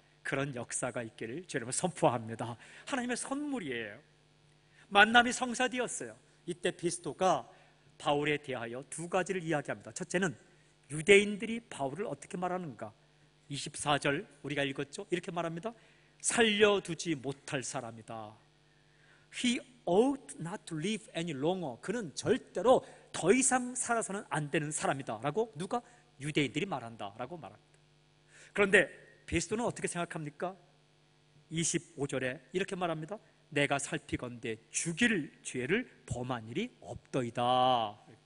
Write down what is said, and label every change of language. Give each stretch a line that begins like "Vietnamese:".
Korean: 그런 역사가 있기를 주님은 선포합니다. 하나님의 선물이에요. 만남이 성사되었어요. 이때 베스도가 바울에 대하여 두 가지를 이야기합니다. 첫째는 유대인들이 바울을 어떻게 말하는가. 24절 우리가 읽었죠? 이렇게 말합니다. 살려두지 못할 사람이다.
English: He ought not to live any longer.
Korean: 그는 절대로 더 이상 살아서는 안 되는 사람이다 라고 누가? 유대인들이 말한다 라고 말합니다. 그런데 베스도는 어떻게 생각합니까? 25절에 이렇게 말합니다. 내가 살피건대 죽일 죄를 범한 일이 없더이다.